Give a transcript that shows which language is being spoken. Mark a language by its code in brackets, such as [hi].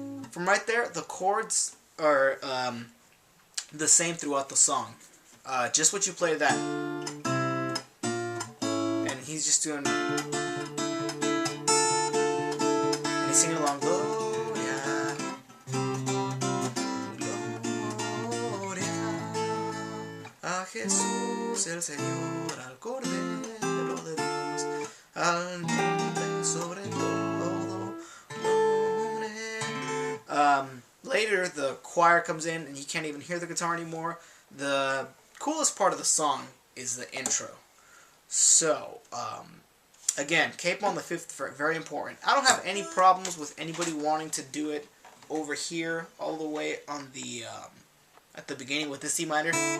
[en] From right there, the chords are the same throughout the song. Just what you play that. And he's just doing... And he's singing along, [es] Gloria, Gloria a Jesús el Señor, al Cordero de Dios, al nombre sobre todo nombre. [en] Later, the choir comes in, and you can't even hear the guitar anymore. The coolest part of the song is the intro. So, again, capo on the 5th fret, very important. I don't have any problems with anybody wanting to do it over here, all the way on the, at the beginning with this E minor.